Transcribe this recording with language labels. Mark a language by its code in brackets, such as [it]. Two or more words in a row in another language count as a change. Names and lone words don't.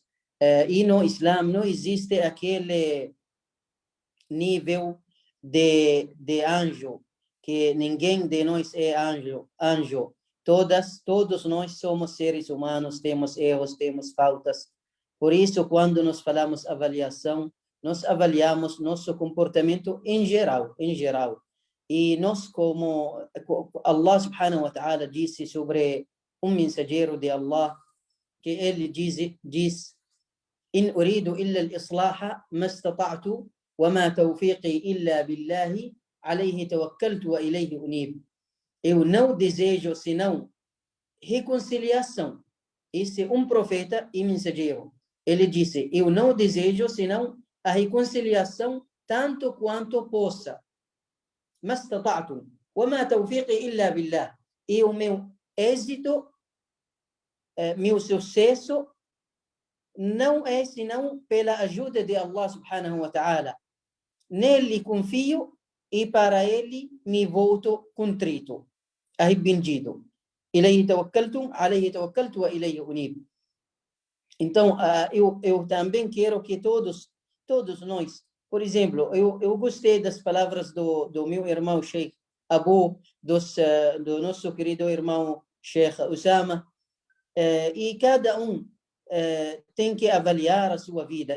[pt] E no Islã não existe aquele nível de anjo, que ninguém de nós é anjo. Todos nós somos seres humanos, temos erros, temos faltas. Por isso, quando nós falamos avaliação, nós avaliamos nosso comportamento em geral. E nós, como [ar] الله سبحانه وتعالى [pt] disse sobre um mensageiro de Allah, que ele diz [ar] إن أريد إلا الإصلاح ما استطعت وما توفيقي إلا بالله عليه توكلت وإليه أنيب. [pt] Eu não desejo senão reconciliação. Esse é um profeta e mensageiro. Ele disse, eu não desejo senão a reconciliação tanto quanto possa. [ar] ما استطعت وما توفيقي إلا بالله. [pt] E o meu êxito meu sucesso não é senão pela ajuda de [ar] الله سبحانه وتعالى. [pt] Nele confio e para ele me volto contrito, arrependido. [ar] إليه توكلت عليه توكلت وإليه أنيب. [pt] Então, eu também quero que todos nós, por exemplo, eu gostei das palavras do meu irmão Sheikh Abu, do nosso querido irmão Sheikh Usama, e cada tem que avaliar a sua vida.